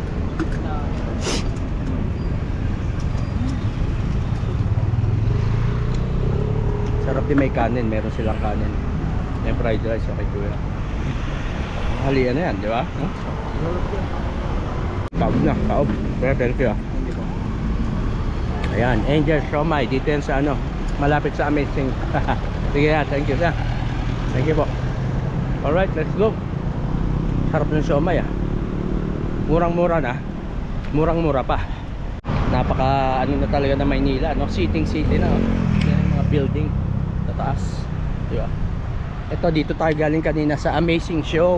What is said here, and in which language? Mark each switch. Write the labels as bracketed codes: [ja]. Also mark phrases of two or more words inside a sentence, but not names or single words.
[tl] Sarap din, may kanin, meron silang kanin. May [en] fried rice, [tl] okay Kuya. Halian na yan, di ba? Huh? Kaob na, kaob. Kaya thank you. Ayan, Angel Siomay. Dito yan sa ano, malapit sa Amazing. Sige ya, [en] thank you ya. Thank you po. Alright, let's go. [tl] Sarap ng siomay ah. Murang-mura na. Murang-mura pa. Napaka ano na talaga na Maynila, no? City na, no? Yan yung mga building sa taas, di ba? Ito, dito tayo galing kanina sa Amazing Show.